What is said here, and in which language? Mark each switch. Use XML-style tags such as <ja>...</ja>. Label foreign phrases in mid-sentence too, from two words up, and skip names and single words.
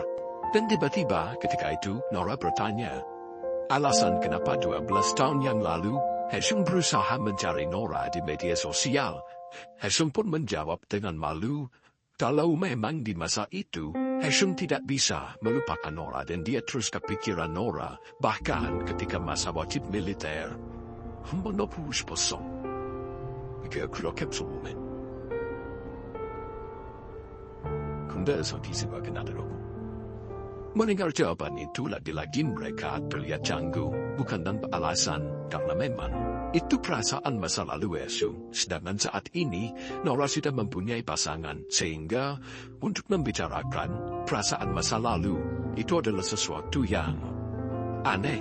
<id>Dan tiba-tiba ketika itu, Nora bertanya, alasan kenapa 12 tahun yang lalu, Heshung berusaha mencari Nora di media sosial. Heshung pun menjawab dengan malu, kalau memang di masa itu, Heshung tidak bisa melupakan Nora dan dia terus kepikiran Nora, bahkan ketika masa wajib militer.</id> <ko>한번 더 보고 싶었어. 그렇게 보면. 군대에서 기세가 나더라고.</ko> <id>Mendengar jawaban itu lagi-lagi mereka terlihat canggung, bukan tanpa alasan, karena memang itu perasaan masa lalu Heshung. Sedangkan saat ini, Nora sudah mempunyai pasangan, sehingga untuk membicarakan perasaan masa lalu, itu adalah sesuatu yang aneh.</id>